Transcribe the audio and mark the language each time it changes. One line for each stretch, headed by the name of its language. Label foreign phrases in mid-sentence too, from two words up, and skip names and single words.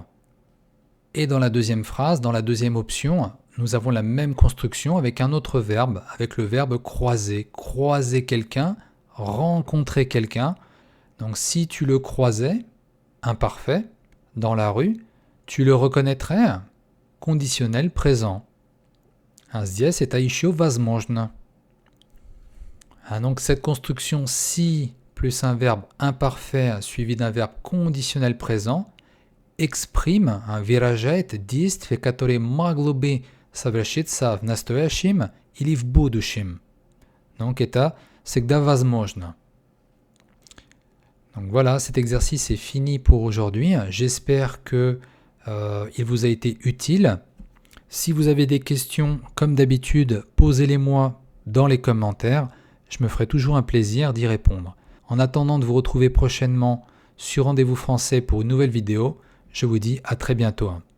French: Et dans la deuxième phrase, dans la deuxième option, nous avons la même construction avec un autre verbe, avec le verbe croiser. Croiser quelqu'un, rencontrer quelqu'un. Donc si tu le croisais, imparfait, dans la rue, tu le reconnaîtrais, conditionnel présent.
Russian: А здесь это еще возможно.
French: Donc cette construction si plus un verbe imparfait suivi d'un verbe conditionnel présent exprime,
Russian: выражает действие, которое могло бы совершиться в настоящем или в будущем. Donc это всегда возможно.
French: Donc voilà, cet exercice est fini pour aujourd'hui. J'espère que il vous a été utile. Si vous avez des questions, comme d'habitude, posez-les-moi dans les commentaires. Je me ferai toujours un plaisir d'y répondre. En attendant de vous retrouver prochainement sur Rendez-vous Français pour une nouvelle vidéo, je vous dis à très bientôt.